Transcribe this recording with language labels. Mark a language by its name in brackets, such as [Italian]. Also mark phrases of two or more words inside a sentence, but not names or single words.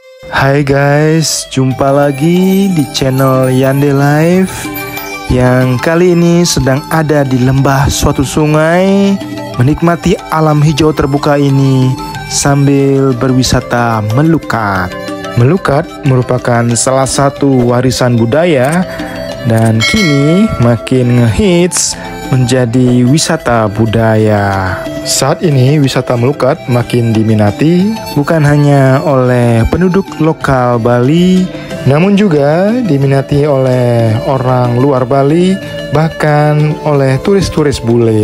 [Indonesian] Hai guys, jumpa lagi di channel Yande Life yang kali ini sedang ada di lembah suatu sungai, menikmati alam hijau terbuka ini sambil berwisata melukat. Melukat merupakan salah satu warisan budaya dan kini makin ngehits menjadi wisata budaya. Saat ini wisata melukat makin diminati bukan hanya oleh penduduk lokal Bali, namun juga diminati oleh orang luar Bali, bahkan oleh turis-turis bule.